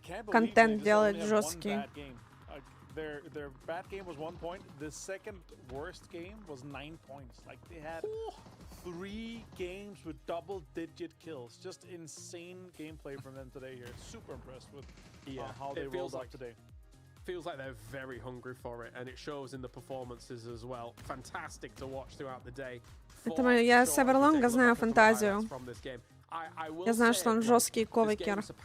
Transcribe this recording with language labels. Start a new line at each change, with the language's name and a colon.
Russian: Контент делать жесткий.
English: Their bad game was 1 point. The second worst game was 9 points. Like they had 3 games with double-digit kills. Just insane gameplay from them today here. Super impressed with how they rolled up today. Feels like they're very hungry for it, and it shows in the performances as well. Fantastic to watch throughout the day.
Russian: Я Северлонга знаю фантазию. Я знаю, что он жесткий ковикер.